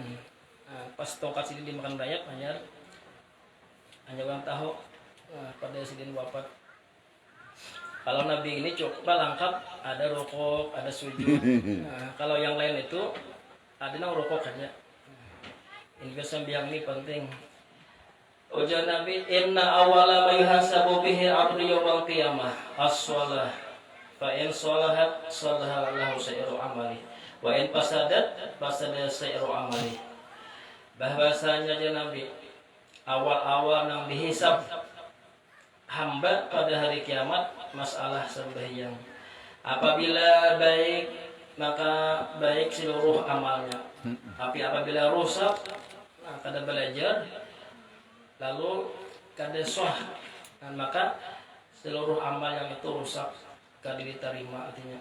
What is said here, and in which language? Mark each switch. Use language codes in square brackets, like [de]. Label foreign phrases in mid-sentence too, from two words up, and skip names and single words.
[bjn] Nah, pas tongkat sini dimakan rakyat hanya orang tahu pada sini wafat. Kalau Nabi ini coba lengkap, ada rukuk, ada sujud. Nah, kalau yang lain itu ada nang rukuk aja. Ini sembahyang ini penting. Ujar Nabi, [ar] إن أول ما يحاسب به العبد يوم القيامة الصلاة. فإن صلحت صلح له سائر عملي. وإن فسدت فسد سائر عملي. [bjn] Bahwasanya aja Nabi awal-awal nang dihisab hamba pada hari kiamat masalah sembahyang. Apabila baik maka baik seluruh amalnya. Tapi apabila rusak kada belajar lalu kada sah, maka seluruh amal yang itu rusak kada diterima artinya.